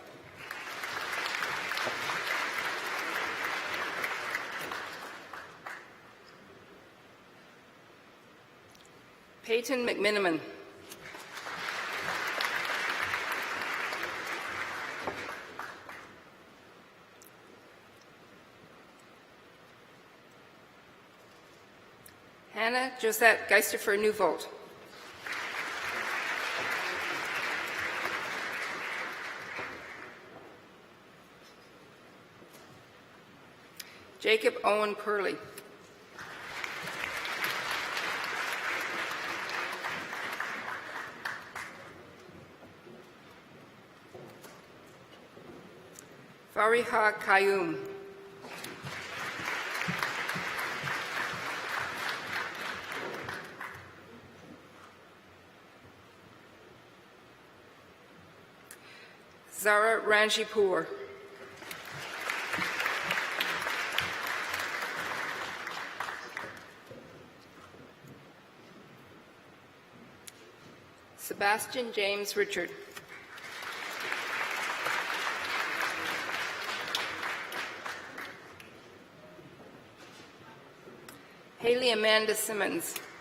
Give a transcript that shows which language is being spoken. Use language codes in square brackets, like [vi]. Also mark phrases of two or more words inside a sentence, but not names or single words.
[en] Peyton McMiniman. Hannah Josette Geisterfer Newvolt. Jacob Owen Purley. Fariha Qayyum. Zara Ranjipur. Sebastian James Richard. Haley Amanda Simmons.